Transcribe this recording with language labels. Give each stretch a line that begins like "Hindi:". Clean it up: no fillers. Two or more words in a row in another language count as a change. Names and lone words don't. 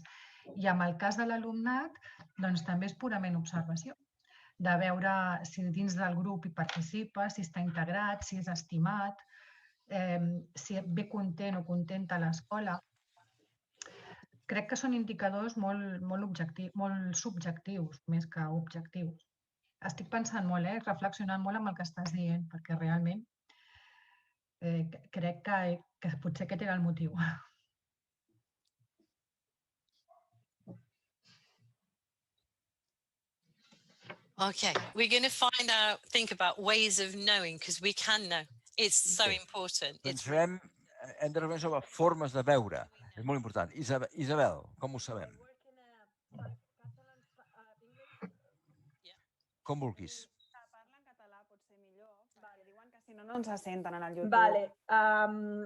Catalan: I en el cas de l'alumnat, doncs també és purament observació, de veure si dins del grup hi participa, si està integrat, si és estimat, si ve content o contenta a l'escola. Crec que són indicadors molt subjectius, més que objectius. Estic pensant molt, reflexionant molt amb el que estàs dient, perquè realment crec que potser aquest era el motiu.
English: Okay, we're going to think about ways of knowing, because we can know. It's so important.
Catalan: Hem de reunir sobre formes de veure. És molt important. Isabel, com ho sabem? Com vulguis. Parla en català potser millor, perquè diuen que si no, no ens senten en el YouTube. Vale.